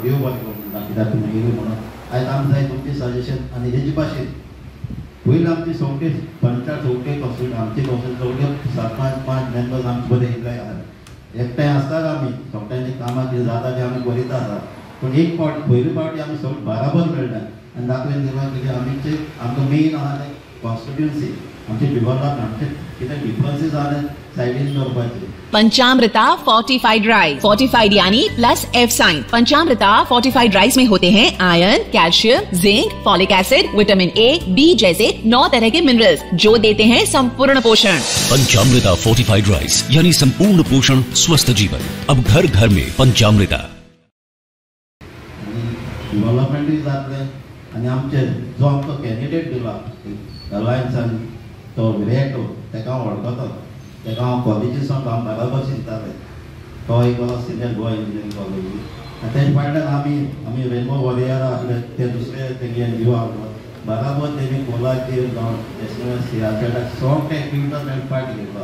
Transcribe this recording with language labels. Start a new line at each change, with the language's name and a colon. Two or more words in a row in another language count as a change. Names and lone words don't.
Konkani: देव बरें करूं म्हणटा कित्याक तुमी येयली म्हणून आयज आमकां जाय तुमची सजेशन आनी हेजे भाशेन पयलीं आमची सगळीं पंचायत सगळीं कॉन्स्टिट्युन्सी आमची कॉन्स्टिट्युन्सी सगळे 5 मेंबर्स आमचे बरें एकठांय आसात एकठांय आसतात आमी सगळ्यांची कामां कितें जाता ती आमी करीत आसात पूण एक फावट पयली फावटी आमी सगळीं बराबर मेळटा आनी दाखोवन दिला कितें आमकां मेन आहा तें कॉन्स्टिट्युन्सी आमचे डेव्हलपमेंट आमचे कितें डिफरन्सीस आहा सायडीन करपाचे।
Hindi: पंचामृता फोर्टिफाइड राइस, फोर्टिफाइड यानी
English: plus F sign.
Hindi: पंचामृता फोर्टिफाइड राइस में होते हैं आयरन, कैल्शियम, जिंक, फॉलिक एसिड, विटामिन A, B जैसे 9 तरह के मिनरल्स जो देते हैं संपूर्ण पोषण। पंचामृता फोर्टिफाइड राइस यानी संपूर्ण पोषण स्वस्थ जीवन। अब घर घर में पंचामृता।
Konkani: डेव्हलपमेंट जातले आनी आमचे जो आमकां कॅन्डिडेट दिला एलायन्सान तो विरेटो तेका हांव वळखता तेका हांव कॉलेजीसान हांव बराबर शिकताले तो एक सिनियर गोवा इंजिनियरींग कॉलेज आनी तेजे फाटल्यान आमी रेनबो वॉरियर आसले ते दुसरे तेगे NGO आहलो बराबर तेमी कोलाचेर जावं नॅशनल सियाचेर सगळे एक्टिविटीज पार्ट घेतला।